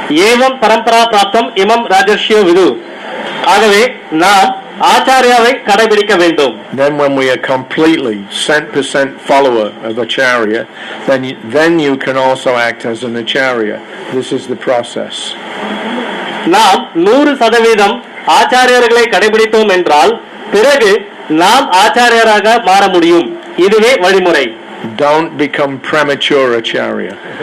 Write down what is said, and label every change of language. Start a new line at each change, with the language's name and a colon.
Sanskrit: ஏவம் பரம்பரா பிராப்தம் இமம் ராஜர்ஷ்யோ விது.
Tamil: ஆகவே நாம் ஆச்சாரியாவை கடைபிடிக்க வேண்டும்.
English: Then when we are completely 100% follower of acharya, then you can also act as an acharya. This is the process.
Tamil: நாம் 100% ஆச்சாரியர்களை கடைபிடித்தோம் என்றால் பிறகு நாம் ஆச்சாரியராக மாற முடியும். இதுவே வழிமுறை.
English: Don't become premature acharya.